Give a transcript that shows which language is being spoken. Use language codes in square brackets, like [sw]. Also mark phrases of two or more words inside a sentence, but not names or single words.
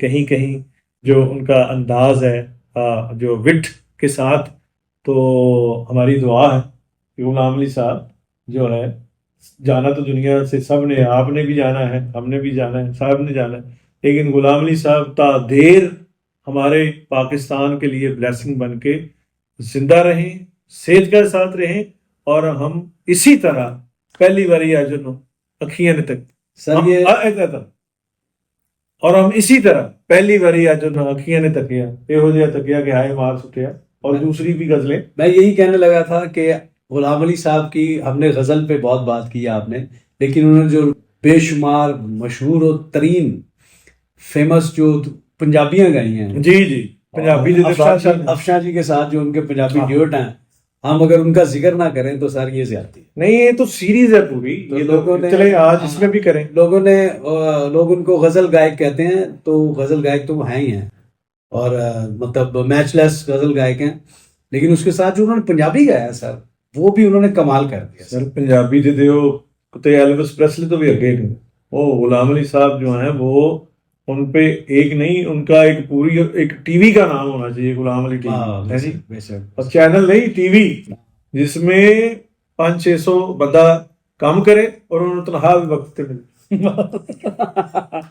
[ur] کہیں کہیں جو ان کا انداز ہے جو وٹ کے ساتھ، تو ہماری دعا ہے کہ غلام علی صاحب جو ہے جانا تو دنیا سے سب نے، آپ نے بھی جانا ہے، ہم نے بھی جانا ہے، صاحب نے جانا ہے، لیکن غلام علی صاحب تا دیر ہمارے پاکستان کے لیے بلیسنگ بن کے زندہ رہیں، صحت کے ساتھ رہیں، اور ہم اسی طرح [pa] پہلی باری آجنو اکھیاں نے تک [ur] سر یہ اور ہم اسی طرح [pa] پہلی باری آجنو اکھیاں نے تکیا یہو جہا تکیا کہ ہائے مار سٹیا، [ur] اور دوسری بھی غزلیں۔ میں یہی کہنے لگا تھا کہ غلام علی صاحب کی ہم نے غزل پہ بہت بات کی آپ نے، لیکن انہوں نے جو بے شمار مشہور و ترین فیمس جو پنجابیاں گائی ہیں، جی جی پنجابی افشاں جی کے ساتھ جو ان کے پنجابی ڈیوٹ ہیں، ہم اگر ان کا ذکر نہ کریں تو سر یہ زیادتی ہے۔ نہیں، یہ تو سیریز ہے پوری، یہ لوگوں نے چلے آج اس میں بھی کریں۔ لوگ ان کو غزل گائک کہتے ہیں، تو غزل گائک تو وہ ہیں ہی ہیں، اور مطلب میچ لیس غزل گائک ہیں، لیکن اس کے ساتھ جو انہوں نے پنجابی گایا سر وہ بھی انہوں نے کمال کر دیا سر۔ [pa] پنجابی دے دیو تے ایلوس پریسلی تو بھی اگے نہیں، [ur] وہ غلام علی صاحب جو ہیں وہ ان پہ ایک نہیں، ان کا ایک پوری ایک ٹی وی کا نام ہونا چاہیے، غلام علی ٹی وی، اور چینل نہیں ٹی وی، جس میں 500-600 بندہ کام کرے اور انہوں نے تنخواہ بھی وقت پہ ملے۔